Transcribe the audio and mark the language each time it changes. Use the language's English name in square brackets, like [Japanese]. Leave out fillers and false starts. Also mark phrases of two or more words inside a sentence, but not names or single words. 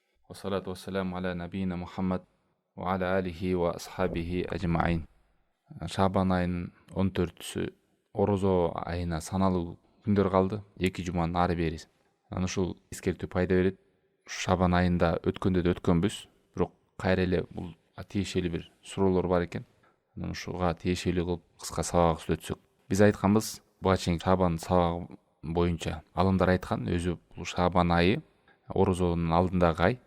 [Arabic] والصلاة والسلام على نبينا محمد وعلى آله وأصحابه أجمعين. [Kyrgyz] Шабан айынын 14-сі орозо айына саналуу күндөр калды. 2 жуманын ары бери. Анан ушул эскертүү пайда берет. Шабан айында өткөндө да өткөнбүз, бирок кайра эле бул тиешелүү бир суроолор бар экен. Анан ушуга тиешелүү кылып кыска сабак сүйлөтсөк. Биз айтканбыз, буга чейин Шабан сабагы боюнча алымдар айткан, өзү бул Шабан айы орозонун алдындагы ай.